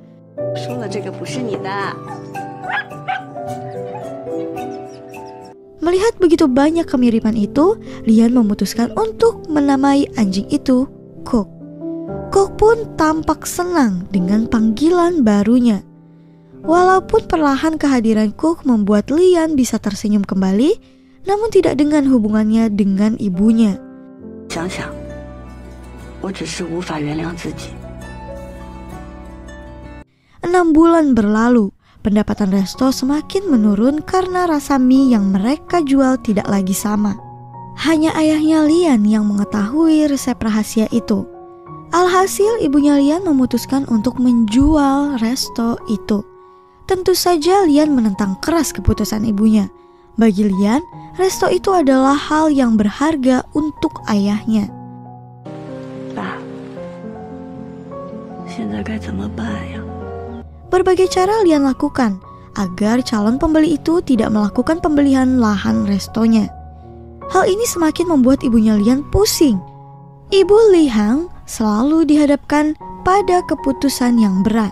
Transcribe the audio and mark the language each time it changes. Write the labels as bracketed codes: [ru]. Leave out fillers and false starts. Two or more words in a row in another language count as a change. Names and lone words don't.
[id] Melihat begitu banyak kemiripan itu, Lian memutuskan untuk menamai anjing itu Coke. Coke pun tampak senang dengan panggilan barunya. Walaupun perlahan kehadiran Coke membuat Lian bisa tersenyum kembali, namun tidak dengan hubungannya dengan ibunya. [zh] 想想，我只是无法原谅自己。 [id] 6 bulan berlalu, pendapatan resto semakin menurun karena rasa mie yang mereka jual tidak lagi sama. Hanya ayahnya Lian yang mengetahui resep rahasia itu. Alhasil ibunya Lian memutuskan untuk menjual resto itu. Tentu saja Lian menentang keras keputusan ibunya. Bagi Lian, resto itu adalah hal yang berharga untuk ayahnya. [zh] 爸，现在该怎么办呀？ [id] Berbagai cara Lian lakukan agar calon pembeli itu tidak melakukan pembelian lahan restonya. Hal ini semakin membuat ibunya Lian pusing. Ibu Li Hang selalu dihadapkan pada keputusan yang berat.